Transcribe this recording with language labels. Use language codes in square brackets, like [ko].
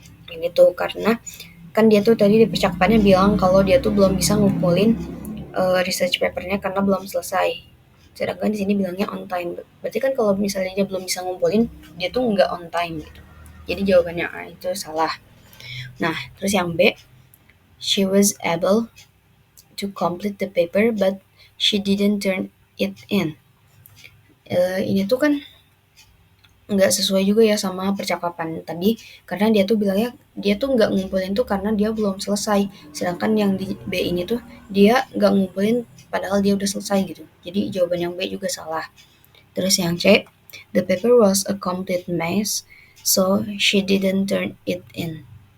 [id] Ini tuh karena kan dia tuh tadi di percakapannya bilang kalau dia tuh belum bisa ngumpulin research papernya karena belum selesai. Sedangkan di sini bilangnya on time. Berarti kan kalau misalnya dia belum bisa ngumpulin, dia tuh nggak on time gitu. Jadi jawabannya A itu salah. Nah, terus yang B, [en] she was able to complete the paper but she didn't turn it in. [id] Ini tuh kan nggak sesuai juga ya sama percakapan tadi karena dia tuh bilangnya dia tuh nggak ngumpulin tuh karena dia belum selesai, sedangkan yang di B ini tuh dia nggak ngumpulin padahal dia udah selesai gitu. Jadi jawaban yang B juga salah. Terus yang C, [en] the paper was a complete mess so she didn't turn it in.